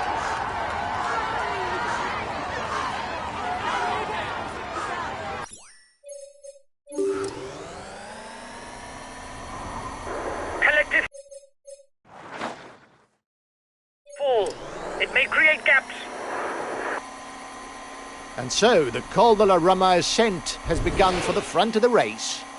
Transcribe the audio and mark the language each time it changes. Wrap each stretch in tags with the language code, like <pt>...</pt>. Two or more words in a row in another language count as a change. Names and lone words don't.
<en>Collective fall. It may create gaps. And so the Col de la Rama ascent has begun for the front of the race.</en>